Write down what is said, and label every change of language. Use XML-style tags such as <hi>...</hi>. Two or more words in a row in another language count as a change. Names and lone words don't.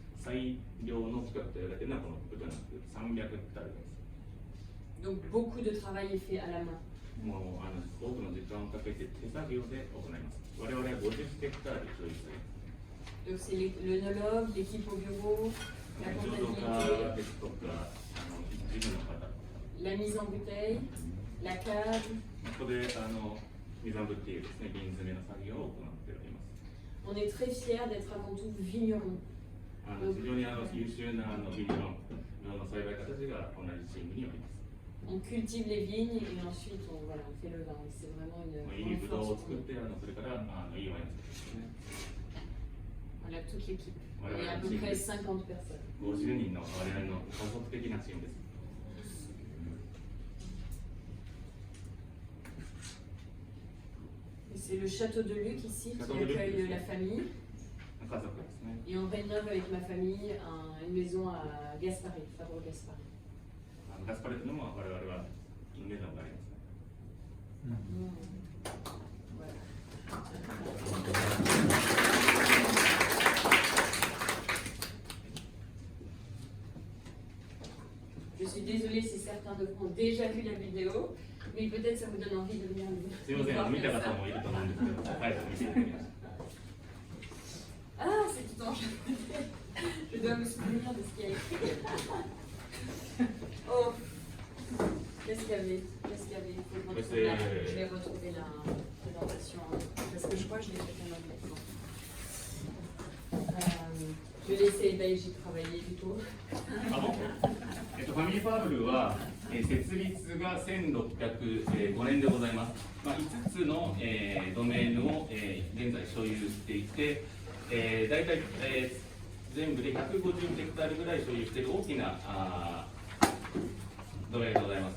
<ja>最良の企画と言われているのはこのブトナック300ヘクタールです。</ja> <fr>Donc beaucoup de travail est fait à la main.</fr> <ja>もう多くの時間をかけて手作業で行います。我々は50ヘクタール所有しています。</ja> <fr>Donc c'est l'œnologue, l'équipe au bureau, la</fr> <ja>醸造</ja> <fr>comptabilité,</fr> <ja>家ですとか、事務の方、</ja> <fr>la mise en bouteille, la cave.</fr> <ja>ここで水をぶっているですね、瓶詰めの作業を行っております。</ja> <fr>On est très fiers d'être avant tout vignerons.</fr> <ja>非常に優秀なビニロンの栽培家たちが同じチームにおります。</ja> <fr>On cultive les vignes et ensuite voilà, on fait le vin. Et c'est vraiment une</fr> <ja>いいブドウ</ja> <fr>grande</fr> <ja>を</ja> <fr>force</fr> <ja>作</ja> <fr>pour</fr> <ja>っ</ja> <fr>nous.</fr> <ja>て、それからいいワインを作ってですね。</ja> <fr>Voilà toute l'équipe. Voilà, Il y a à peu team. près 50 personnes.</fr> <ja>50 人の我々の家族的なチームです。</ja> <fr>Et c'est le château de Luc ici qui Château de Luc, accueille oui. la famille.</fr> <ja>家族ですね。</ja> <fr>Et on rénove avec ma famille une maison à Gasparet, Fabre Gasparet.</fr> <ja>ガスパレットのも我々はメゾンがありますね。</ja> <fr>Voilà. Je suis désolée si certains de vous ont déjà vu la vidéo, mais peut-être ça vous donne envie de venir nous</fr> <ja>すみません、</ja> <fr>voir</fr> <ja>見た</ja> <fr>faire</fr> <ja>方</ja> <fr>ça.</fr> <ja>もいると思うんですけど、はい、見ていただきました。</ja> <fr>Ah, c'est tout en japonais. Je dois me souvenir de ce qu'il y a écrit. Oh, qu'est-ce qu'il y avait? Qu'est-ce qu'il y avait? Faut que je retrouve je vais retrouver la présentation parce que je crois que je l'ai fait en anglais. Je vais laisser Baïji travailler du coup.</fr> <ja>ファミリーファーブルは、設立が1605年でございます。5つの、ドメインを、現在所有していて、大体、全部で150ヘクタールぐらい所有している大きなドメインでございます。</ja>